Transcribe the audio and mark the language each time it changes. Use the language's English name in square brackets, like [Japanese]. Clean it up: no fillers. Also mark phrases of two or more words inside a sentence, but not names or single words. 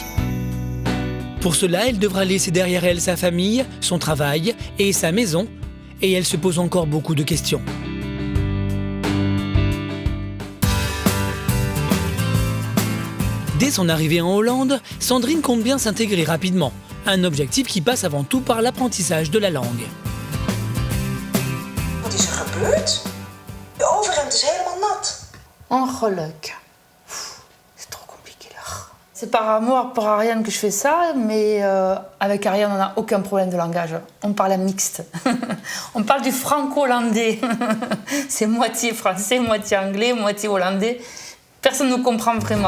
[French] Pour cela, elle devra laisser derrière elle sa famille, son travail et sa maison. Et elle se pose encore beaucoup de questions. Dès son arrivée en Hollande, Sandrine compte bien s'intégrer rapidement. Un objectif qui passe avant tout par l'apprentissage de la langue. [Dutch] Wat is gebeurd? De overhemd is helemaal nat. Ongeluk. [French] C'est trop compliqué là. C'est par amour pour Ariane que je fais ça, mais avec Ariane, on n'a aucun problème de langage. On parle un mixte. On parle du franco-hollandais. C'est moitié français, moitié anglais, moitié hollandais. Personne ne comprend vraiment.